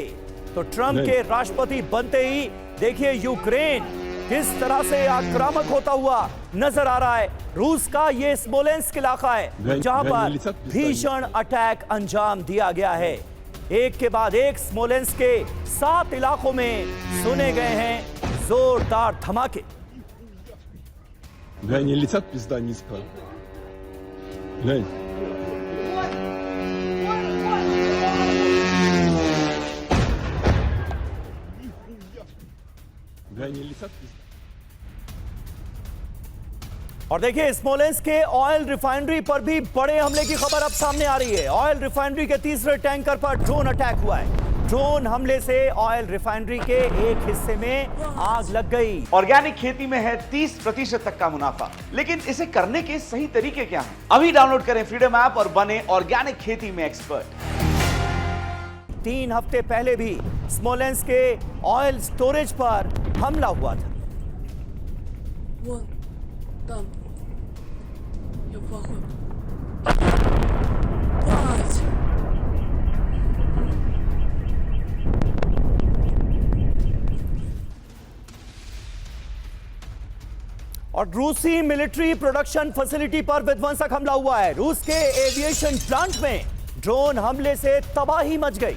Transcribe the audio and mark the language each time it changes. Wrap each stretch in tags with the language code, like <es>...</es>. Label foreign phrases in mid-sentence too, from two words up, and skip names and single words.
<hi>तो ट्रंप के राष्ट्रपति बनते ही देखिए यूक्रेन किस तरह से आक्रामक होता हुआ नजर आ रहा है। रूस का ये स्मोलेंस्क इलाका है जहां पर भीषण अटैक अंजाम दिया गया है। एक के बाद एक स्मोलेंस्क के 7 इलाकों में सुने गए हैं जोरदार धमाके।</hi> <ru>Глянь, и летят пизда низко. Глянь. Глянь, и летят пизда.</ru> <hi>और देखिए स्मोलेंस्क के</hi> <en>oil refinery</en> <hi>पर भी बड़े हमले की खबर अब सामने आ रही है।</hi> <en>oil refinery</en> <hi>के तीसरे टैंकर पर</hi> <en>drone attack</en> <hi>हुआ है। ड्रोन हमले से</hi> <en>oil refinery</en> <hi>के एक हिस्से में आग लग गई। ऑर्गेनिक खेती में है 30% तक का मुनाफा, लेकिन इसे करने के सही तरीके क्या हैं? अभी डाउनलोड करें फ्रीडम ऐप और बने ऑर्गेनिक खेती में एक्सपर्ट। 3 हफ्ते पहले भी स्मोलेंस्क के</hi> <en>oil storage</en> <hi>पर हमला हुआ था।</hi> <ru>Вон, там. Я плохой. Бать!</ru> <hi>और रूसी</hi> <en>military production facility</en> <hi>पर विध्वंसक हमला हुआ है। रूस के</hi> <en>aviation plant</en> <hi>में ड्रोन हमले से तबाही मच गई।</hi>